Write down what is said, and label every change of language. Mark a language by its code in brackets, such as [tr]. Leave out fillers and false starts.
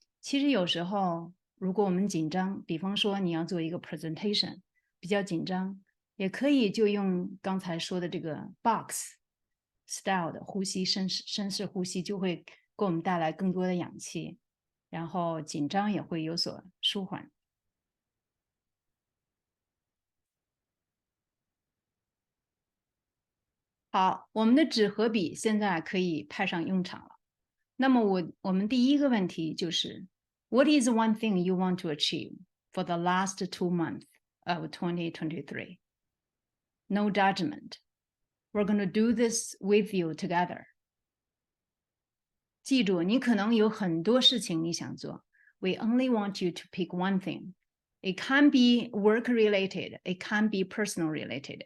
[zh] 其实有时候如果我们紧张，比方说你要做一个 presentation 比较紧张，也可以就用刚才说的这个 box style 的呼吸，深式呼吸，就会给我们带来更多的氧气，然后紧张也会有所舒缓。好，我们的纸和笔现在可以派上用场了。那么我们第一个问题就是 [en] What is one thing you want to achieve for the last 2 months of 2023? No judgment. We're going to do this with you together. [zh] 记住，你可能有很多事情你想做。 [en] We only want you to pick one thing. It can be work related. It can be personal related.